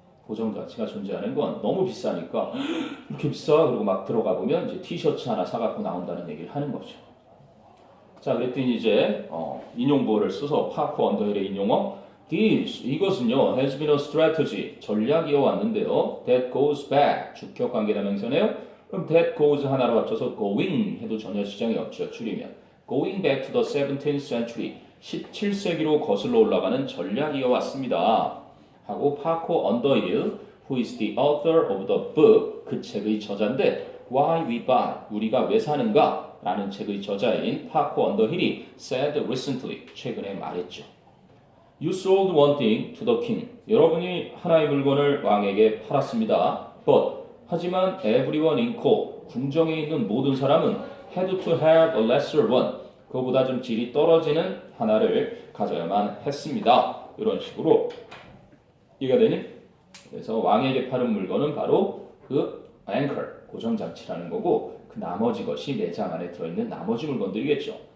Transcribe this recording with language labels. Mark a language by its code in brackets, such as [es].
[ko] 그 정도 가치가 존재하는 건 너무 비싸니까 이렇게 비싸? 그리고 막 들어가 보면 이제 티셔츠 하나 사갖고 나온다는 얘기를 하는 거죠. 자, 그랬더니 이제 인용보를 써서 파커 언더힐의 인용어 [en] This, [ko] 이것은요 [en] has been a strategy, [ko] 전략이어 왔는데요. [en] That goes back, [ko] 주격관계대명사네요. 그럼 [en] that goes [ko] 하나로 합쳐서 going 해도 전혀 지장이 없죠. [en] 줄이면 going back to the 17th century, [ko] 17세기로 거슬러 올라가는 전략이어 왔습니다. 하고 [en] 파커 언더힐, who is the author of the book, [ko] 그 책의 저자인데 [en] Why we buy, [ko] 우리가 왜 사는가? 라는 책의 저자인 파커 언더힐이 [en] said recently, [ko] 최근에 말했죠. [en] You sold one thing to the king. [ko] 여러분이 하나의 물건을 왕에게 팔았습니다. [en] But, [ko] 하지만 [en] everyone in court, [ko] 궁정에 있는 모든 사람은 [en] had to have a lesser one. [ko] 그거보다 좀 질이 떨어지는 하나를 가져야만 했습니다. 이런 식으로 이해가 되니? 그래서 왕에게 파는 물건은 바로 그 anchor, 고정장치라는 거고 그 나머지 것이 매장 안에 들어있는 나머지 물건들이겠죠.